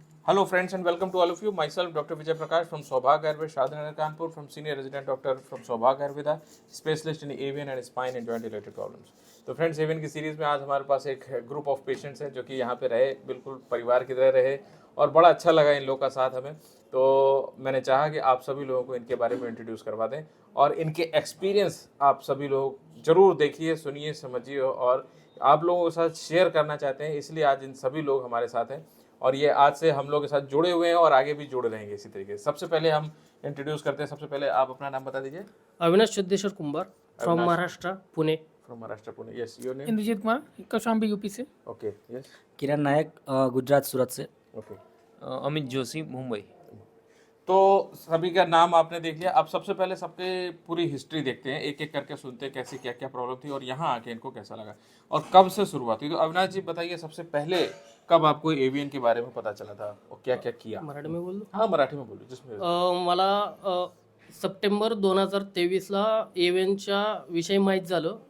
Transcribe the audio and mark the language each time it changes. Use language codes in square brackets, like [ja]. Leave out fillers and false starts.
[en] Hello friends and welcome to all of you. Myself Dr. Vijay Prakash from Saubhag Ayurveda, Shadinagar Kanpur, from senior resident doctor from Saubhag Ayurveda, specialist in avian and spine and joint related problems. [hi] तो friends avian की series में आज हमारे पास एक group of patients हैं जो कि यहाँ पे रहे, बिल्कुल परिवार की तरह रहे और बड़ा अच्छा लगा इन लोगों का साथ हमें। तो मैंने चाहा कि आप सभी लोगों को इनके बारे में इंट्रोड्यूस करवा दें और इनके एक्सपीरियंस आप सभी लोग ज़रूर देखिए, सुनिए, समझिए और आप लोगों के साथ शेयर करना चाहते हैं, इसलिए आज इन सभी लोग हमारे साथ हैं और ये आज से हम लोग के साथ जुड़े हुए हैं और आगे भी जुड़े रहेंगे इसी तरीके से। सबसे पहले हम इंट्रोड्यूस करते हैं, सबसे पहले आप अपना नाम बता दीजिए। अविनाश सिद्धेश्वर कुंभार from Avinash. Maharashtra Pune. [en] From Maharashtra Pune. Yes, your name? [hi] Indrajit Kumar Kaushambi UP से. [en] Okay. Yes. [hi] किरण नायक गुजरात सूरत से. [en] Okay. [hi] अमित जोशी मुंबई. तो सभी का नाम आपने देख लिया. अब सबसे पहले सबके पूरी हिस्ट्री देखते हैं, एक एक करके सुनते हैं कैसी क्या क्या प्रॉब्लम थी और यहाँ आके इनको कैसा लगा और कब से शुरुआत हुई. तो अविनाश जी बताइए, सबसे पहले कब आपको एवियन के बारे में पता चला था और क्या क्या किया? मराठी में बोललो. हाँ, मराठी में बोलो जिसमें. [mr] मला सप्टेंबर 2023ला एव्हेनच्या विषयी माहीत झालं.